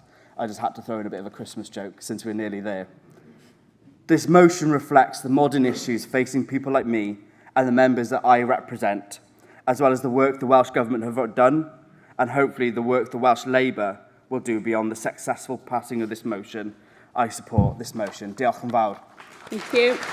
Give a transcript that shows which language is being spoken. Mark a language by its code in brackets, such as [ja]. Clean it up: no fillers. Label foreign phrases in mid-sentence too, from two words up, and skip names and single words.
[en] I just had to throw in a bit of a Christmas joke since we're nearly there. This motion reflects the modern issues facing people like me and the members that I represent, as well as the work the Welsh Government have done, and hopefully the work the Welsh Labour will do beyond the successful passing of this motion. I support this motion. [cy] Diolch yn fawr. [en] Thank you.